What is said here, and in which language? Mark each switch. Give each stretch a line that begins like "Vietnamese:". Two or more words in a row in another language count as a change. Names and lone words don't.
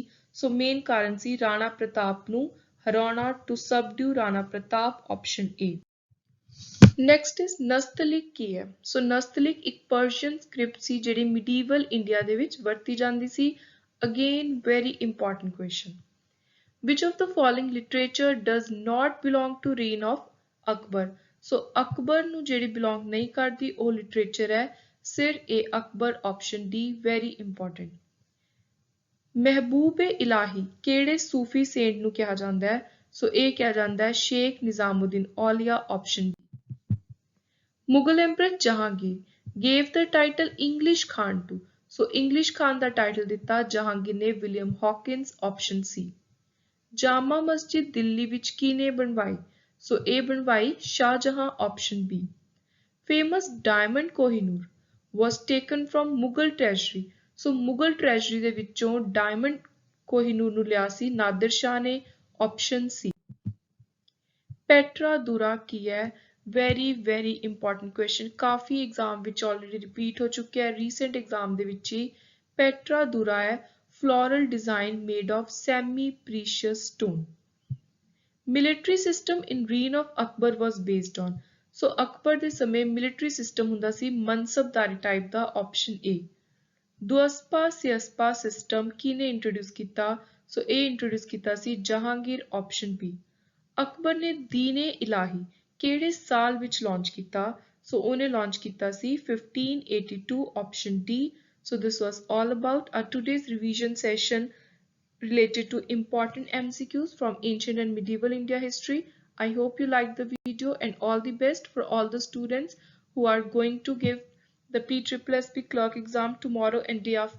Punjabi: ਸੋ ਮੇਨ ਕਾਰਨ ਸੀ ਰਾਣਾ ਪ੍ਰਤਾਪ ਨੂੰ ਹਰਾਉਣਾ,
English: to subdue Rana Pratap, option A.
Punjabi: ਨੈਕਸਟ ਇਸ ਨਸਤਲਿਕ ਕੀ ਹੈ? ਸੋ ਨਸਤਲਿਕ ਇੱਕ
English: Persian script
Punjabi: ਸੀ ਜਿਹੜੀ
English: medieval India
Punjabi: ਦੇ ਵਿੱਚ ਵਰਤੀ ਜਾਂਦੀ ਸੀ।
English: again very important question. Which of the following literature does not belong to reign of Akbar?
Punjabi: ਸੋ ਅਕਬਰ ਨੂੰ ਜਿਹੜੀ ਬਿਲੋਂਗ ਨਹੀਂ ਕਰਦੀ ਉਹ ਲਿਟਰੇਚਰ ਹੈ ਸਿਰ ਏ ਅਕਬਰ,
English: option D, very important.
Punjabi: ਮਹਿਬੂਬ ਏ ਇਲਾਹੀ ਕਿਹੜੇ
English: Sufi saint
Punjabi: ਨੂੰ ਕਿਹਾ ਜਾਂਦਾ ਹੈ? ਸੋ ਇਹ ਕਿਹਾ ਜਾਂਦਾ ਹੈ ਸ਼ੇਖ ਨਿਜ਼ਾਮੁਦੀਨ ਔਲੀਆ,
English: option D. Mughal emperor Jahangir gave the title English Khan to?
Punjabi: ਸੋ ਇੰਗਲਿਸ਼ ਖਾਨ ਦਾ ਟਾਈਟਲ ਦਿੱਤਾ ਜਹਾਂਗੀਰ ਨੇ ਵਿਲੀਅਮ ਹੌਕਿੰਸ,
English: option C.
Punjabi: ਜਾਮਾ ਮਸਜਿਦ ਦਿੱਲੀ ਵਿੱਚ ਕਿਹਨੇ ਬਣਵਾਈ? ਸੋ ਇਹ ਬਣਵਾਈ ਸ਼ਾਹਜਹਾਂ,
English: option B. famous diamond Kohinoor was taken from Mughal treasury.
Punjabi: ਸੋ
English: Mughal treasury
Punjabi: ਦੇ ਵਿੱਚੋਂ ਡਾਇਮੰਡ ਕੋਹਿਨੂਰ ਨੂੰ ਲਿਆ ਸੀ ਨਾਦਰ ਸ਼ਾਹ ਨੇ,
English: option C.
Punjabi: ਪੈਟਰਾ ਦੁਰਾ ਕੀ ਹੈ?
English: very important question,
Punjabi: ਕਾਫੀ ਐਗਜ਼ਾਮ ਵਿੱਚ
English: already repeat
Punjabi: ਹੋ ਚੁੱਕਿਆ ਹੈ
English: recent exam
Punjabi: ਦੇ ਵਿੱਚ ਹੀ।
English: ਪੈਟਰਾ ਦੁਰਾ ਹੈ floral design made of semi-precious stone. Military system in reign of Akbar was based on?
Punjabi: ਸੋ ਅਕਬਰ ਦੇ ਸਮੇਂ
English: military system
Punjabi: ਹੁੰਦਾ ਸੀ ਮਨਸਬਦਾਰੀ ਟਾਈਪ ਦਾ,
English: option A.
Punjabi: ਦੁਅਸਪਾ ਸਿਅਸਪਾ ਸਿਸਟਮ ਕਿਹਨੇ ਇੰਟਰੋਡਿਊਸ ਕੀਤਾ? ਸੋ ਇਹ ਇੰਟਰੋਡਿਊਸ ਕੀਤਾ ਸੀ ਜਹਾਂਗੀਰ,
English: option B.
Punjabi: ਅਕਬਰ ਨੇ ਦੀਨ-ਏ ਇਲਾਹੀ ਕਿਹੜੇ ਸਾਲ ਵਿੱਚ ਲਾਂਚ ਕੀਤਾ? ਸੋ ਉਹਨੇ ਲਾਂਚ ਕੀਤਾ ਸੀ 1582,
English: option D. So this was all about our today's revision session related to important MCQs from ancient and medieval India history. I hope you liked the video, and all the best for all the students who are going to give the PSSSB clerk exam tomorrow and day after.